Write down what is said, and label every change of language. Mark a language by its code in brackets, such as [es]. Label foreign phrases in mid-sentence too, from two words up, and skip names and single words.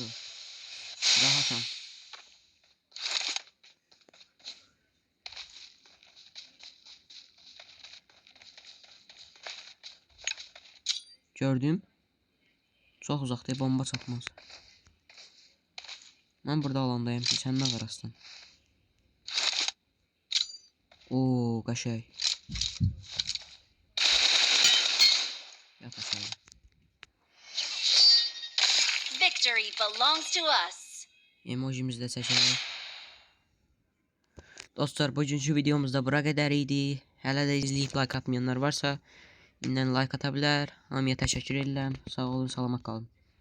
[az] Rahatam. Gördüm. Çox uzaqda bomba çatmaz. Mən burada alandayım ki, sən nə qarasın? Oo, qəşəng. Yat aşağı. [en] Victory belongs to us. [az] Emojimizi də çəkək. Dostlar, bugünkü videomuzda bura qədər idi. Hələ də izləyib like atmayanlar varsa, indən like ata bilər. Hamıya təşəkkür edirəm. Sağ olun, salamat qalın.